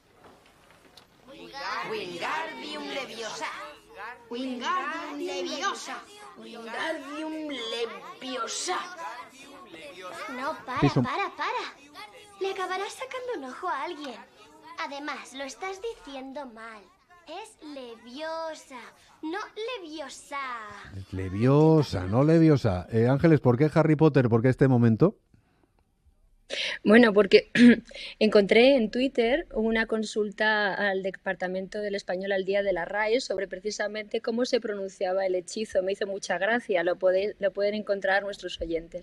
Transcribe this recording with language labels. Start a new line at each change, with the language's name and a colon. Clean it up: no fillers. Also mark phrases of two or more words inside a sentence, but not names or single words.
Spanish: Wingardium Leviosa. Wingardium Leviosa. Wingardium Leviosa. No, para. Le acabarás sacando un ojo a alguien. Además, lo estás diciendo mal. Es leviosa, no leviosa. Leviosa, no leviosa. Ángeles, ¿por qué Harry Potter? ¿Por qué este momento? Bueno, porque encontré en Twitter una consulta al Departamento del Español al Día de la RAE sobre precisamente cómo se pronunciaba el hechizo. Me hizo mucha gracia, lo pueden encontrar nuestros oyentes.